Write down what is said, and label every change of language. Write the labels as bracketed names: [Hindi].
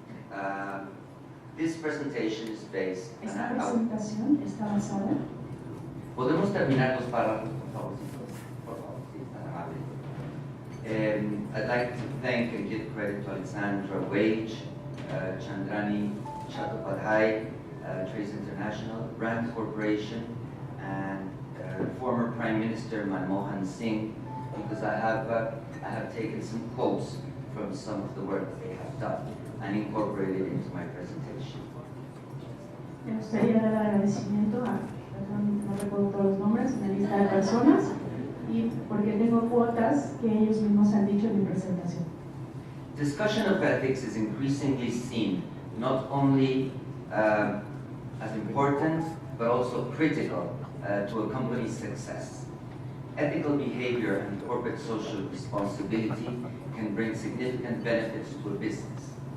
[English] Bueno, this presentation is based on [Spanish] Esta presentación está basada. ¿Podemos terminar los párrafos, por favor? Por favor, sí, tan amable. [English] I'd like to thank and give credit to Alexandra Wage, Chandrani Chattopadhyay, Trace International, Rand Corporation, and former Prime Minister Manmohan Singh, because I have taken some quotes from some of the work they have done and incorporated it into my presentation. [Spanish] Me gustaría dar agradecimiento a, no recuerdo todos los nombres, una lista de personas, y porque tengo cuotas que ellos mismos han dicho en mi presentación. [English] Discussion of ethics is increasingly seen not only as important, but also critical to a company's success. Ethical behavior and corporate social responsibility can bring significant benefits to a business.